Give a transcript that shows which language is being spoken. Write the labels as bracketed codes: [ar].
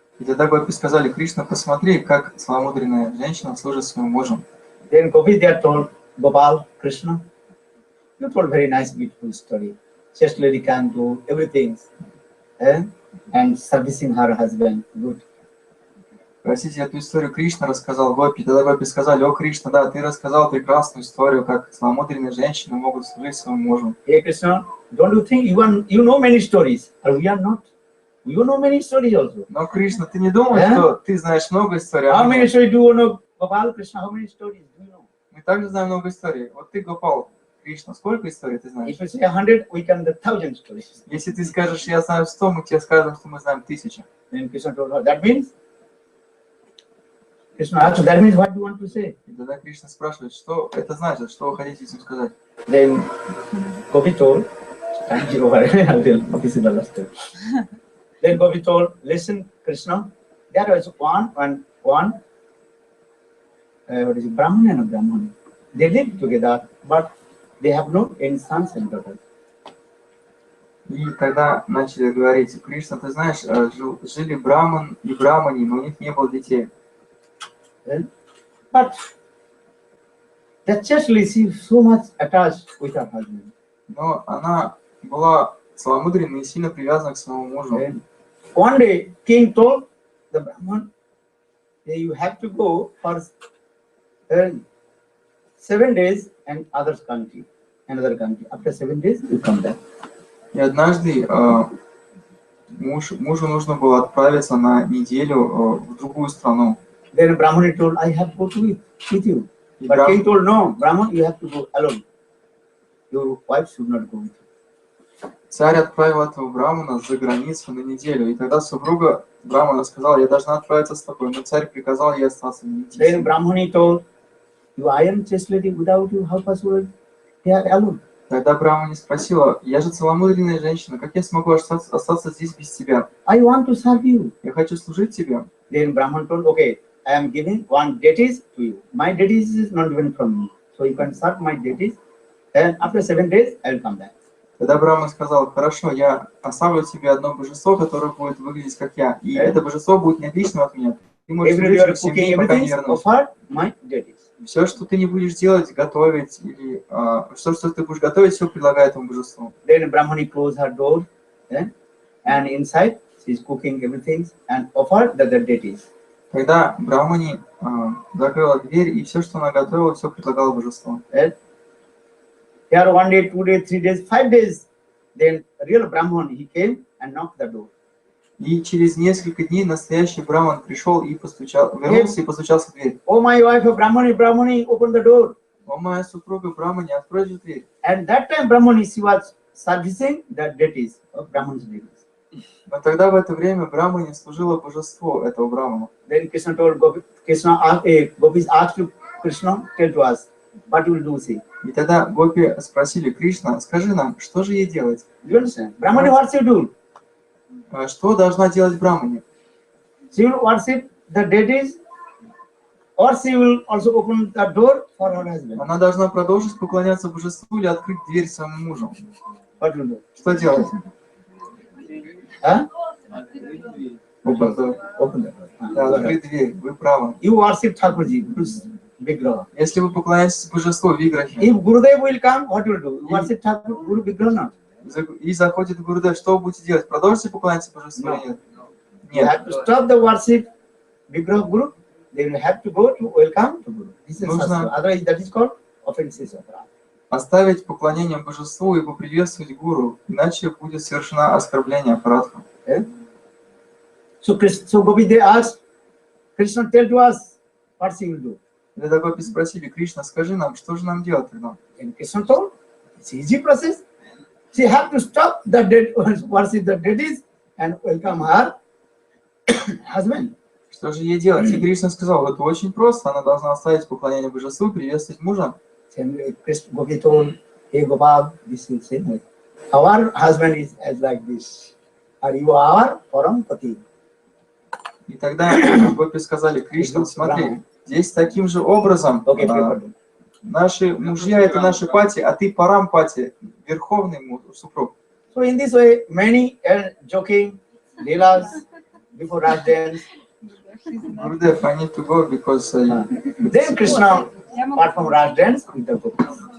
[ru] И тогда гопи сказали, Кришна, посмотри, как целомудренная женщина служит своим мужем. [en] Then gopis they are told, Gopal, Krishna, you told very nice, beautiful story. Chaste lady can do everything. and servicing her husband. Good. [ru] Простите, эту историю Кришна рассказал Гопи. Тогда Гопи сказали: о, Кришна, да, ты рассказал прекрасную историю, как целомудренные женщины могут служить своему мужу. [en] Hey Krishna, don't you think you know many stories? Or we are not? You know many stories also. [ru] Но, Кришна, ты не думал, что ты знаешь много историй? [en] How many stories do you know? Gopal Krishna, how many stories do you know? [ru] Мы также знаем много историй. Вот ты, Гопал, Кришна, сколько историй ты знаешь? [en] If you say 100, we can the 1000 stories. [ru] Если ты скажешь, я знаю 100, мы тебе скажем, что мы знаем 1000. [en] Then Krishna told her, that means? Krishna asked, that means what do you want to say? [ru] И тогда Кришна спрашивает, что это значит, что вы хотите этим сказать? [en] Then Gopi told, thank you, Gopi is the last step. Then Gopi told, listen, Krishna, there was one what is it, Brahman and a Brahman. They live together, but they have no any sons and daughters. [ru] И тогда начали говорить: Кришна, ты знаешь, жили Браман и Брамани, но у них не было детей. [en] But Duchessly, she is so much attached with her husband. [ru] Но она была целомудренной и сильно привязана к своему мужу. [en] One day, king told the Brahman, you have to go for 7 days and another country. After 7 days, you come back. [ru] И однажды мужу нужно было отправиться на неделю в другую страну. [en] Then Brahman told, I have to go with you. But king told, no, Brahman, you have to go alone. Your wife should not go with you. [ru] Царь отправил этого Брамана за границу на неделю. И тогда супруга Брамана сказала: я должна отправиться с тобой. Но царь приказал ей остаться на неделю. [en] Then Brahman told, I am chaste lady, without you, how possible they are alone? [ru] Тогда Брамани спросила: я же целомудренная женщина, как я смогу остаться здесь без тебя? [en] I want to serve you. [ru] Я хочу служить тебе. [en] Then Brahman told, okay, I am giving one deities to you. My deities is not given from me. So you can serve my deities. And after 7 days, I will come back. [ru] Тогда Брахма сказал: хорошо, я оставлю тебе одно божество, которое будет выглядеть как я. И это божество будет не отличным от меня. Ты можешь служить в семье, пока не вернусь. Все, что ты не будешь делать, готовить, или все, что ты будешь готовить, все предлагай этому божеству. [en] Then Brahmani closed her door, and inside she is cooking everything and offered the deities. [ru] Тогда Брахмани закрыла дверь, и все, что она готовила, все предлагала божеству. [en] Here 1 day, 2 days, 3 days, 5 days, then real Brahman, he came and knocked the door. [ru] И через несколько дней настоящий Брахман пришел и вернулся и постучался в дверь. [en] Oh, my wife, Brahmani, open the door. [ru] О, моя супруга Брахмани, открой же дверь. [en] At that time, Brahmani, she was servicing the deities of Brahman's deities. [ru] Но тогда в это время Брахмани служила божеству этого Брахмана. [en] Then Krishna told Gopi, Gopis asked Krishna, tell to us, what will do, see? [ru] И тогда Гопи спросили: Кришна, скажи нам, что же ей делать? [en] You understand? Brahmani, what she do? [ru] Что должна делать Брахмани? [en] She will worship the deities, or she will also open the door for her husband. [ru] Она должна продолжить поклоняться божеству или открыть дверь своему мужу. [en] What will do? [ru] Что делать? Huh? [en] Open the door. [ru] Открыть дверь, вы правы. [en] You worship Thakurji, Vigraha. [ru] Если вы поклоняетесь божеству Виграхе, [en] If Gurudev will come, what will do? You worship Thakur, Guru Vigraha. [ru] и заходит Гурудев, что вы будете делать? Продолжите поклоняться божеству или нет? [en] You have to stop the worship Vigraha Guru. Then you have to go to welcome to Guru. This is Shastra. Otherwise, that is called offenses of Rama. [ru] Оставить поклонение божеству и поприветствовать гуру, иначе будет совершено оскорбление Апарадха. [en] So Gopi, they asked, Krishna, tell to us what she will do. [ru] Тогда Гопи спросили: Кришна, скажи нам, что же нам делать тогда? [en] And Krishna told, it's easy process. She have to stop the worship the deities and welcome her husband. [ru] Что же ей делать? И Кришна сказал: это очень просто, она должна оставить поклонение божеству, приветствовать мужа. [en] Gopi told, hey Gopal, this is same. Our husband is as like this. Are you our Parampati? [ru] И тогда Гопи сказали: Кришна, смотри, здесь таким же образом наши мужья — это наши пати, а ты Парампати, верховный супруг. [en] So in this way, many joking, leelas, before Raj dance. Gurudev, I need to go because... Then Krishna, apart from Raj dance, with the gopis.